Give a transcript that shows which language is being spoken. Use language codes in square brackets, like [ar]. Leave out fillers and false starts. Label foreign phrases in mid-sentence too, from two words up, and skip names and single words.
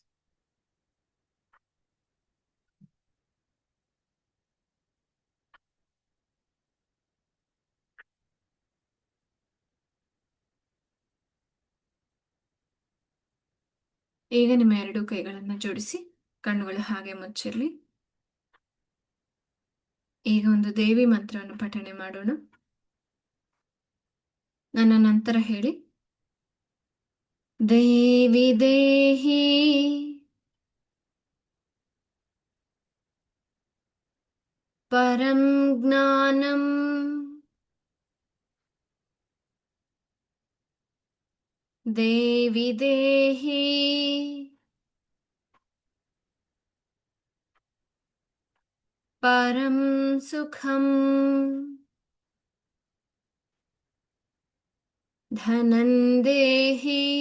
[kn] ಈಗ ನಿಮ್ಮ ಎರಡು ಕೈಗಳನ್ನು ಜೋಡಿಸಿ ಕಣ್ಣುಗಳು ಹಾಗೆ ಮುಚ್ಚಿರಲಿ. ಈಗ ಒಂದು ದೇವಿ ಮಂತ್ರವನ್ನು ಪಠಣೆ ಮಾಡೋಣ. ನನ್ನ ನಂತರ ಹೇಳಿ. [sa] ದೇವಿ ದೇಹಿ परं ज्ञानम् देवि देहि परं सुखम् धनं देहि